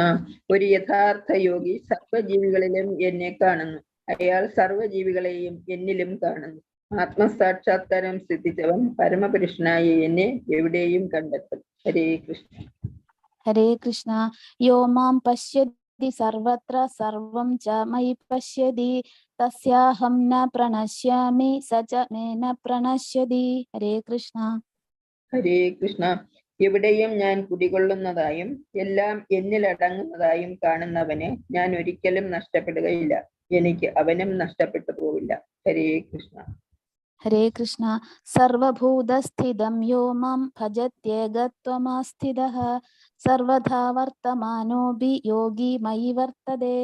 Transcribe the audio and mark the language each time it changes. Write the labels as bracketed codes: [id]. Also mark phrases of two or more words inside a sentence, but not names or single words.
[ml] ഒരു യഥാർത്ഥ യോഗി സർവജീവികളിലും എന്നെ കാണുന്നു. അയാൾ സർവജീവികളെയും എന്നിലും കാണുന്നു. ആത്മസാക്ഷാത്കാരം സിദ്ധിച്ചവൻ പരമപുരുഷനായ എന്നെ എവിടെയും കണ്ടെത്തും. [sa] ഹരേ കൃഷ്ണ. ഹരേ കൃഷ്ണ. യോ മാം പശ്യതി സർവത്ര സർവം ച മയി പശ്യതി തസ്യാഹം ന പ്രണശ്യാമി സ ച മേ ന പ്രണശ്യതി. ഹരേ കൃഷ്ണ. ഹരേ കൃഷ്ണ. [ml] എവിടെയും ഞാൻ കുടികൊള്ളുന്നതായും എല്ലാം എന്നിൽ അടങ്ങുന്നതായും കാണുന്നവന് ഞാൻ ഒരിക്കലും നഷ്ടപ്പെടുകയില്ല. എനിക്ക് അവനും നഷ്ടപ്പെട്ടു പോവില്ല. [sa] ഹരേ കൃഷ്ണ. ഹരേ കൃഷ്ണ. സർവഭൂതസ്ഥിതം യോ മാം ഭജത്യേകത്വമാസ്ഥിതഃ സർവഥാ വർത്തമാനോപി യോഗി മയി വർത്തതേ.